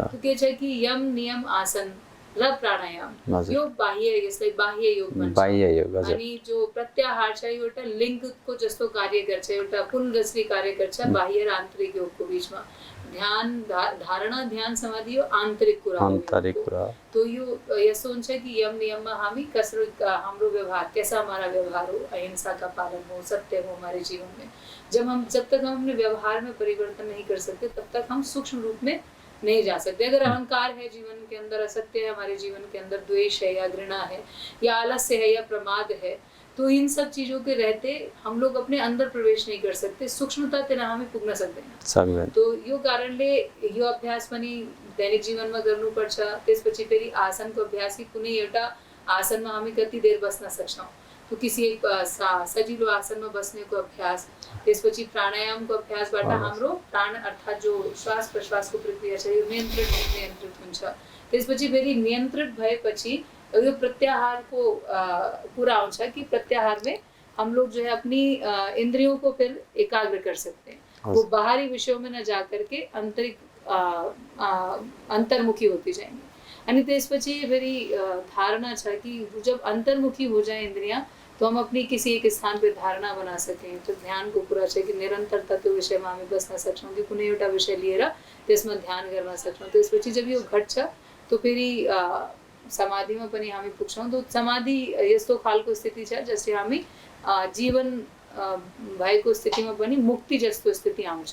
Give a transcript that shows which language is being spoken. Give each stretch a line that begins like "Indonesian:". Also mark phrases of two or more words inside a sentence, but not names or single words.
Nepali: तो के छ कि यम, नियम, आसन र प्राणायाम यो यसलाई बाह्य योग भन्छ। अनि जो प्रत्याहार छ यो एउटा लिङ्कको जस्तो कार्य गर्छ, एउटा पुल जसरी कार्य गर्छ बाह्य र आन्तरिक योगको बीचमा। धारणा ध्यान समाधि यो आन्तरिक कुरा हो आन्तरिक योगको। कुरा तो यो यस्तो हुन्छ कि यम नियममा हामी कसरी हाम्रो व्यवहार
Hindi: कैसा हमारा व्यवहार हो, अहिंसा का पालन हो, सत्य हो हमारे जीवन में। जब तक हम अपने व्यवहार में परिवर्तन नहीं कर सकते तब तक हम सूक्ष्म रूप में नहीं जा सकते। अगर अहंकार है जीवन के अंदर, असत्य है हमारे जीवन के अंदर, द्वेष है या घृणा है या आलस्य है या प्रमाद है, तो इन सब चीजों के रहते हम लोग अपने अंदर प्रवेश नहीं कर सकते,
Nepali: सूक्ष्मता तेना हामी पुग्न सक्दैन। तो यो कारणले यो अभ्यास पनि दैनिक जीवनमा गर्नुपर्छ। त्यसपछि फेरि आसनको अभ्यास कि कुनै एउटा आसनमा हामी कति देर बस्न सक्छौं, तो किसी एक सजिलो आसनमा बस्नेको अभ्यास, त्यसपछि प्राणायामको अभ्यासबाट हाम्रो प्राण अर्थात जो श्वास प्रश्वासको प्रक्रिया छ यो नियन्त्रित हुन्छ। त्यसपछि फेरि नियन्त्रित भएपछि यो प्रत्याहारको कुरा आउँछ कि
Hindi: प्रत्याहार में हम लोग जो है अपनी इंद्रियों को फिर एकाग्र कर सकते हैं, वो बाहरी विषयों में न जाकर के अंतर्मुखी होती जाएंगी।
Nepali: अनि त्यसपछि फेरि धारणा छ कि
Hindi: जब अंतर्मुखी हो जाए इंद्रियां तो हम अपनी किसी एक स्थान पे धारणा बना सकें।
Nepali: तो ध्यान को कुरा छ कि निरन्तरता त्यो विषयमा हामी बस्न सक्छौं कि कुनै एउटा विषय लिएर त्यसमा ध्यान गर्न सक्छौं। त्यसपछि जब यो घट्छ तो फेरि समाधिमा पनि हामी पुग्छौं। तो समाधि यस्तो खालको स्थिति छ जसले हामी जीवन भएको स्थितिमा पनि मुक्ति जस्तो स्थिति आउँछ।